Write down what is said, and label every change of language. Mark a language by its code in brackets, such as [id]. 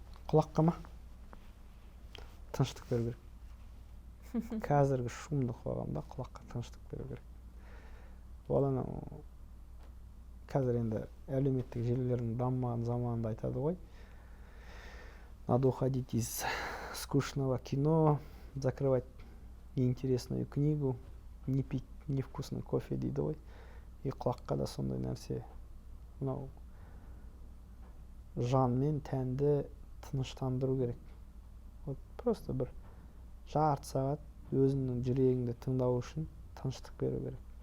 [kk] Құлаққа ма? Тыныштық беру керек. Қазіргі шумды қоғамда құлаққа тыныштық беру керек. Ол анау қазір енді әлеуметтік желілердің дамыған заманында айтады ғой. [ru] Надо уходить из скучного кино, закрывать неинтересную книгу, не пить невкусный кофе [kk] дейді ғой. И құлаққа да сондай нәрсе. Мынау жан мен тәнді тыныштандыру керек. [ru] Вот просто [kk] бір жарты сағат өзіңнің жүрегіңді тыңдау үшін тыныштық беру керек.